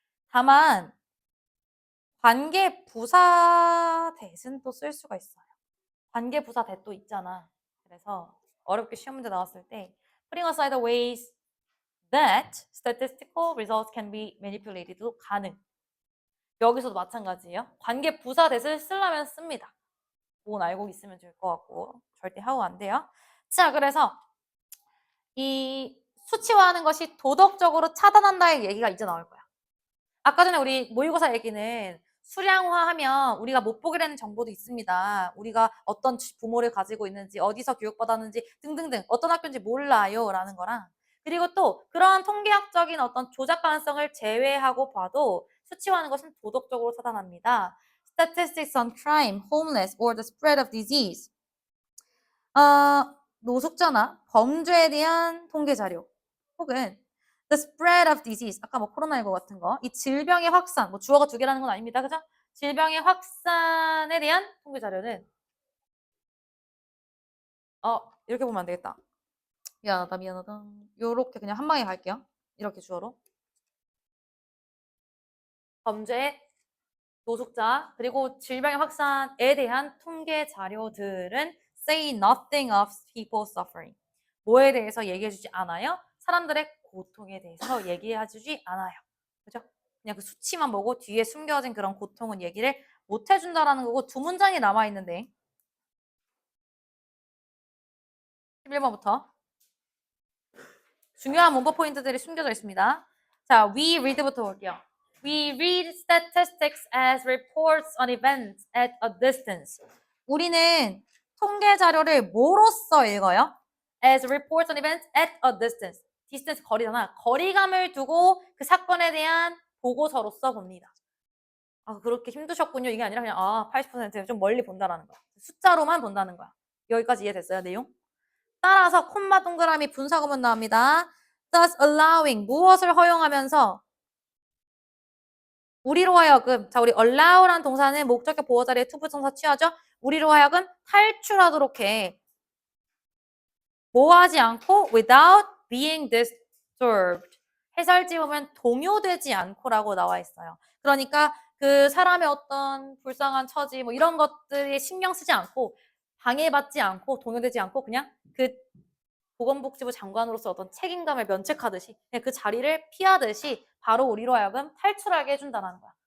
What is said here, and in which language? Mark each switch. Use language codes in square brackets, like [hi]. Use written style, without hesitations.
[ko] 다만 관계 부사 대신 또 쓸 수가 있어요. 관계 부사 대 또 있잖아. 그래서 어렵게 시험 문제 나왔을 때 [en] putting aside the ways that statistical results can be manipulated [ko] 도 가능. 여기서도 마찬가지예요. 관계 부사 대를 쓰려면 씁니다. 그건 알고 있으면 될 것 같고 절대 하고 안 돼요. 자, 그래서 이 수치화하는 것이 도덕적으로 차단한다의 얘기가 이제 나올 거야. 아까 전에 우리 모의고사 얘기는 수량화하면 우리가 못 보게 되는 정보도 있습니다. 우리가 어떤 부모를 가지고 있는지, 어디서 교육받았는지 등등등 어떤 학교인지 몰라요 라는 거랑 그리고 또 그러한 통계학적인 어떤 조작 가능성을 제외하고 봐도 수치화하는 것은 도덕적으로 차단합니다. [en] Statistics on crime, homeless, or the spread of disease. [ko] 노숙자나 범죄에 대한 통계 자료 혹은 [en] the spread of disease, [ko] 아까 뭐 코로나19 같은 거, 이 질병의 확산, 뭐 주어가 두 개라는 건 아닙니다. 그죠? 질병의 확산에 대한 통계 자료는 이렇게 보면 안 되겠다. 미안하다. 요렇게 그냥 한 방에 갈게요. 이렇게 주어로. 범죄, 노숙자, 그리고 질병의 확산에 대한 통계 자료들은 [en] say nothing of people suffering. [ko] 뭐에 대해서 얘기해주지 않아요? 사람들의 고통에 대해서 얘기해주지 않아요. 그죠? 그냥 그 수치만 보고 뒤에 숨겨진 그런 고통은 얘기를 못 해준다라는 거고 두 문장이 남아있는데 11번부터 중요한 문법 포인트들이 숨겨져 있습니다. 자, we read부터 볼게요. [en] We read statistics as reports on events at a distance. [ko] 우리는 통계 자료를 뭐로써 읽어요? [en] As reports on events at a distance. [ko] distance 거리잖아. 거리감을 두고 그 사건에 대한 보고서로써 봅니다. 그렇게 힘드셨군요. 이게 아니라 그냥 80%좀 멀리 본다라는 거야. 숫자로만 본다는 거야. 여기까지 이해됐어요, 내용? 따라서 콤마 동그라미 분사구문 나옵니다. [en] thus allowing [ko] 무엇을 허용하면서 우리로 하여금 자 우리 allow라는 동사는 목적격 보호 자리에 투부정사 취하죠. 우리로 하여금 탈출하도록 해. 뭐하지 않고 [en] without being disturbed. [ko] 해설지 보면 동요되지 않고라고 나와 있어요. 그러니까 그 사람의 어떤 불쌍한 처지 뭐 이런 것들이 신경 쓰지 않고 방해받지 않고 동요되지 않고 그냥 그 보건복지부 장관으로서 어떤 책임감을 면책하듯이 그냥 그 자리를 피하듯이 바로 우리로 하여금 탈출하게 해준다는 거야.